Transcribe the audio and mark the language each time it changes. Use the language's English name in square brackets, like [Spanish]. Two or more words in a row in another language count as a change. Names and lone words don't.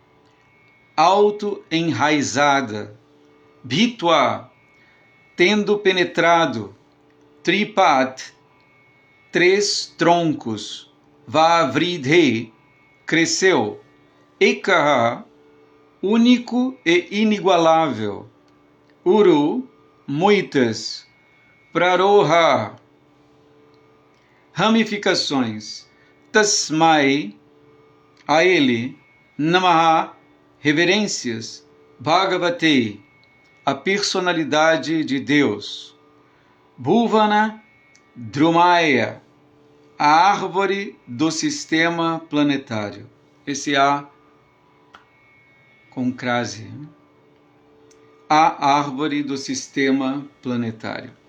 [Portuguese] auto-enraizada, bhitva, tendo penetrado, tripat, 3 troncos, vavridhe, cresceu, ekaha, único e inigualável, uru, muitas, praroha, ramificações, tasmai, a ele, namaha, reverências, bhagavate, a personalidade de Deus, [Sanskrit] भुवन द्रुमाय, [Portuguese] a árvore do sistema planetário. Esse A com crase. A árvore do sistema planetário.